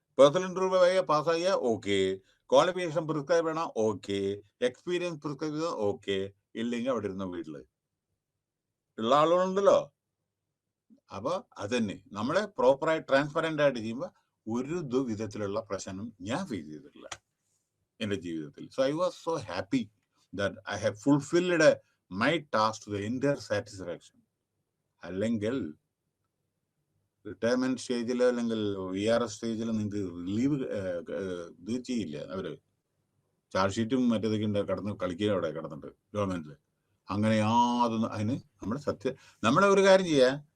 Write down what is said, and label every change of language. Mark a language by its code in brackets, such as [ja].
[ml] Personal interview പാസ്സായോ? Okay. Qualification prescribe ചെയ്യണം? Okay. Experience prescribe ചെയ്യണം? Okay. ഇല്ലെങ്കിൽ അവിടെ ഇരുന്ന വീട്ടില് ഉള്ള ആളുകളുണ്ടല്ലോ. അപ്പൊ അതന്നെ നമ്മളെ പ്രോപ്പറായി ട്രാൻസ്പെറന്റ് ആയിട്ട് ചെയ്യുമ്പോൾ ഒരു വിധത്തിലുള്ള പ്രശ്നം ഞാൻ ഫേസ് ചെയ്തിട്ടില്ല എന്റെ ജീവിതത്തിൽ. [en] So I was so happy that I have fulfilled my task to the entire satisfaction. [ml] അല്ലെങ്കിൽ റിട്ടയർമെന്റ് സ്റ്റേജിലോ അല്ലെങ്കിൽ VRS സ്റ്റേജിലോ നിങ്ങൾക്ക് ലീവ് ഇത് ചെയ്യില്ല. അവര് ചാർജ് ഷീറ്റും മറ്റേതൊക്കെ ഉണ്ട്, കടന്ന് കളിക്കുക അവിടെ കിടന്നിട്ട് ഗവൺമെന്റിൽ. അങ്ങനെ യാതൊന്നും അതിന് നമ്മളെ ഒരു കാര്യം ചെയ്യാ.